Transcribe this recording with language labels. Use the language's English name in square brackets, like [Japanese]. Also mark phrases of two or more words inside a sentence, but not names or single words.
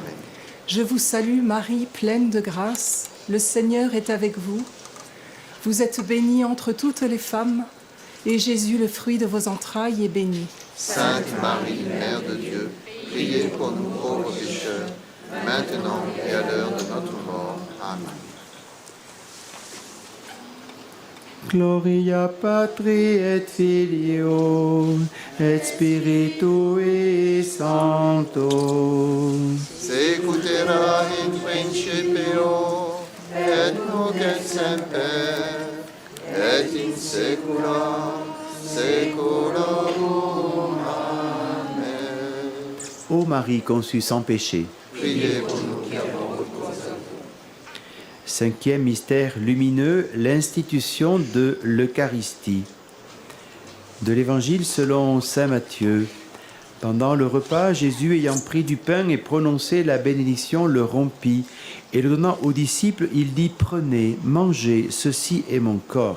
[French] Je vous salue Marie, pleine de grâce, le Seigneur est avec vous. Vous êtes bénie entre toutes les femmes, et Jésus, le fruit de vos entrailles, est béni. Sainte Marie, Mère de Dieu, priez pour nous pauvres pécheurs, maintenant et à l'heure de notre mort. Amen. [Latin] Gloria Patri et Filio et Spiritui Sancto. Secutera in principio, et nunc et semper, et in saecula saeculorum. Amen. [French] Ô Marie conçue sans péché. Priez pour nous qui avons recours à vous. Cinquième mystère lumineux, l'institution de l'Eucharistie. De l'Évangile selon saint Matthieu. Pendant le repas, Jésus, ayant pris du pain et prononcé la bénédiction, le rompit, et le donnant aux disciples, il dit « Prenez, mangez, ceci est mon corps ».